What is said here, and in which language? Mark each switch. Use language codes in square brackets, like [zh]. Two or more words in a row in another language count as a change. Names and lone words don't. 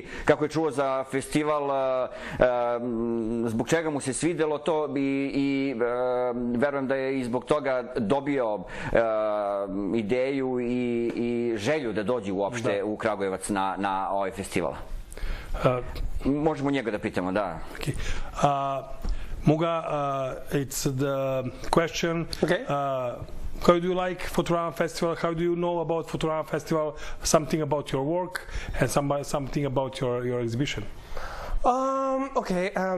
[sr] Kako je čuo za festival, zbog čega mu se svidelo to i verujem da je i zbog toga dobio ideju i želju da dođe uopšte u Kragujevac na ovaj festival. Možemo njega da pitamo, da. [en] Muga, it's the question. Okay. How do you like Fotorama Festival? How do you know about Fotorama Festival? Something about your work and something about your exhibition. Okay.